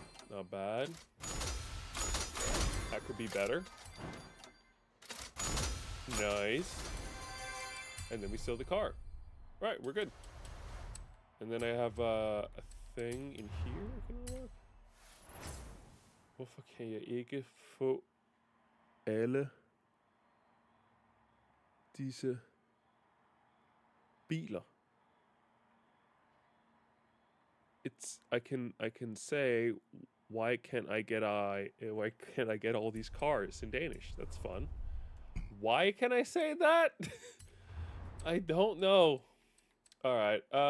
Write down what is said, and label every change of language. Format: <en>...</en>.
<en>Not bad. That could be better. Nice. And then we sell the car. Right, we're good. And then I have a thing in here I can unlock.</en> <da>Hvorfor kan jeg ikke få alle disse biler?</da> <en>I can say why can't I get all these cars in Danish? That's fun. Why can I say that? I don't know. All right.</en>